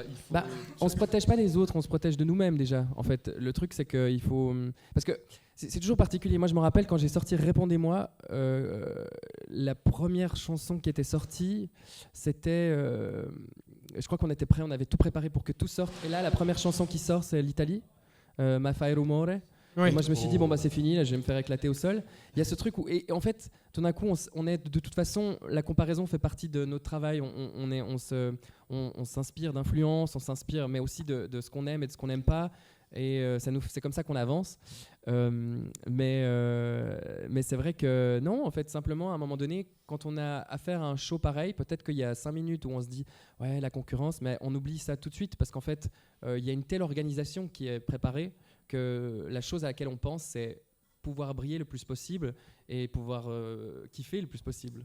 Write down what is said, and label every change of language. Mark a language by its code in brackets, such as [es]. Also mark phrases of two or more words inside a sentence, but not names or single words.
[fr] On se protège pas des autres, on se protège de nous-mêmes déjà. En fait, le truc c'est que il faut, parce que c'est toujours particulier. Moi, je me rappelle quand j'ai sorti Répondez-moi, la première chanson qui était sortie, c'était, je crois qu'on était prêts, on avait tout préparé pour que tout sorte. Et là, la première chanson qui sort, c'est l'Italie, Ma fai rumore. Oui. Moi, je me suis dit, c'est fini, là, je vais me faire éclater au sol. Il y a ce truc où, et en fait, tout d'un coup, on est de toute façon, la comparaison fait partie de notre travail. On s'inspire d'influence, on s'inspire, mais aussi de ce qu'on aime et de ce qu'on n'aime pas. Et c'est comme ça qu'on avance. Mais c'est vrai que non, en fait, simplement, à un moment donné, quand on a affaire à un show pareil, peut-être qu'il y a 5 minutes où on se dit « ouais, la concurrence », mais on oublie ça tout de suite, parce qu'en fait, il y a une telle organisation qui est préparée que la chose à laquelle on pense, c'est pouvoir briller le plus possible et pouvoir kiffer le plus possible.